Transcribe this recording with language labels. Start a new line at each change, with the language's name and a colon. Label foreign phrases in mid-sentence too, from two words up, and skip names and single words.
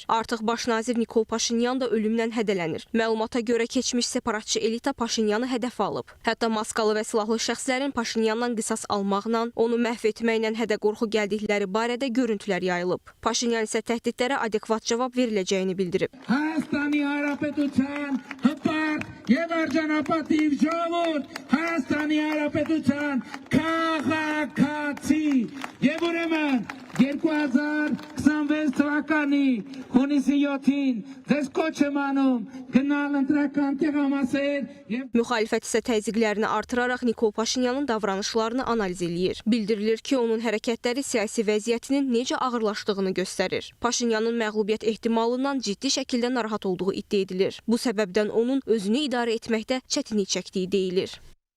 Azerbaijani: Artıq baş nazir Nikol Paşinyan da ölümlə hədələnir. Məlumata görə keçmiş separatçı elita Paşinyanı hədəf alıb. Hətta maskalı və silahlı şəxslərin Paşinyandan qisas almaqla, onu məhv etməklə hədə-qorxu gəldikləri barədə görüntülər yayılıb. Paşinyan isə təhdidlərə adekvat cavab veriləcəyini bildirib.
Armenian: Հայաստանի Հանրապետության հպարտ եւ արժանապատիվ ժողովուրդ, Հայաստանի Հանրապետության քաղաքացի եւ ուրեմն 2026 թվականի հունիսի 7-ին ձեզ կոչ եմ անում գնալ ընտրական տեղամասեր եւ
Azerbaijani: Müxalifət isə təzyiqlərini artıraraq Nikol Paşinyanın davranışlarını analiz eləyir. Bildirilir ki, onun hərəkətləri siyasi vəziyyətinin necə ağırlaşdığını göstərir. Paşinyanın məğlubiyyət ehtimalından ciddi şəkildə narahat olduğu iddia edilir. Bu səbəbdən onun özünü idarə etməkdə çətinlik çəkdiyi deyilir.